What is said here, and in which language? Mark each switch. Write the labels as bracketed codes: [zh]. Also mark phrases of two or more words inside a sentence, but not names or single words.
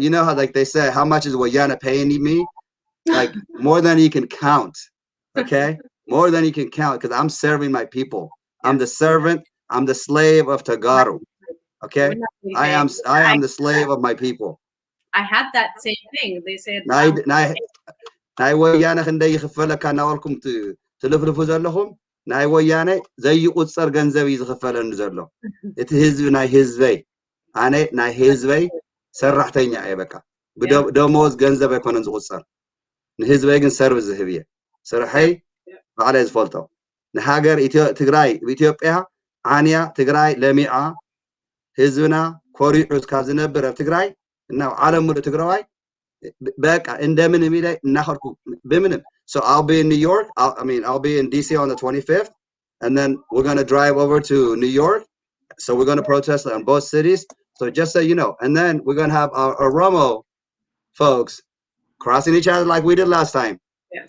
[en] You know how like they say, how much is Wayana paying me? Like more than you can count. Okay, more than you can count, because I'm serving my people. I'm the servant. I'm the slave of Tegaru. Okay, I am the slave of my people. I had that same thing. They said [ti] ናይ ወያነ ክንደይ ይኽፈለካ እናበልኩም ትልፍልፉ ዘለኹም ናይ ወያነ ዘይቁፀር ገንዘብ እዩ ዝኽፈለኒ ዘሎ እቲ ህዝቢ ናይ ህዝበይ ኣነ ናይ ህዝበይ ሰራሕተኛ እየ በቃ ብደሞዝ ገንዘብ ኣይኮነን ዝቁፀር ንህዝበይ ግን ሰርቪስ ዝህብ እየ ስርሐይ ባዕለይ ዝፈልጦ ንሃገር ትግራይ ኢትዮጵያ ዓንያ ትግራይ ለሚዓ ህዝብና ኮሪዑ ካብ ዝነብር ኣብ ትግራይ እና ዓለም ሙሉእ ትግራዋይ በቃ እንደምንም ኢለ እናኸርኩ ብምንም. [en] So I'll be in New York. I'll be in DC on the 25th, and then we're going to drive over to New York. So we're going to protest on both cities. So just so you know, and then we're going to have our Romo folks crossing each other like we did last time. Yes.